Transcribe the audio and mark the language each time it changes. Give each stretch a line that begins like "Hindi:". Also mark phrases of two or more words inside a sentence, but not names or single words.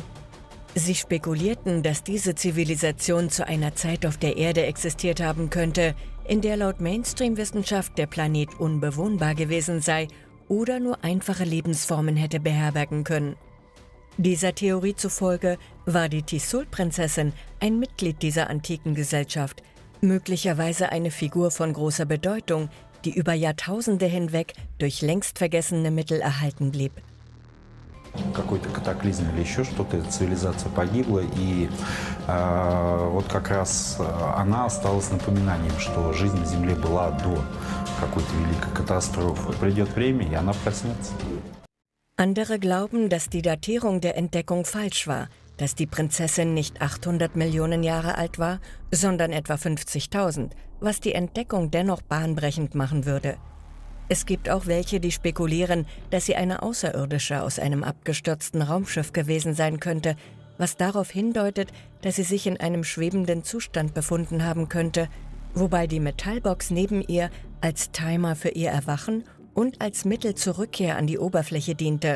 German: Sie spekulierten, dass diese Zivilisation zu einer Zeit auf der Erde existiert haben könnte, in der laut Mainstream-Wissenschaft der Planet unbewohnbar gewesen sei oder nur einfache Lebensformen hätte beherbergen können. Dieser Theorie zufolge war die Tissoul-Prinzessin ein Mitglied dieser antiken Gesellschaft, möglicherweise eine Figur von großer Bedeutung, die über Jahrtausende hinweg durch längst vergessene Mittel erhalten blieb.
Russian: Какой-то катаклизм или еще что-то, цивилизация погибла, и вот как раз она осталась напоминанием, что жизнь на Земле была до какой-то великой катастрофы. Придет время, и она проснется.
German: Andere glauben, dass die Datierung der Entdeckung falsch war, dass die Prinzessin nicht 800 Millionen Jahre alt war, sondern etwa 50.000, was die Entdeckung dennoch bahnbrechend machen würde. Es gibt auch welche, die spekulieren, dass sie eine Außerirdische aus einem abgestürzten Raumschiff gewesen sein könnte, was darauf hindeutet, dass sie sich in einem schwebenden Zustand befunden haben könnte, wobei die Metallbox neben ihr als Timer für ihr Erwachen und als Mittel zur Rückkehr an die Oberfläche diente.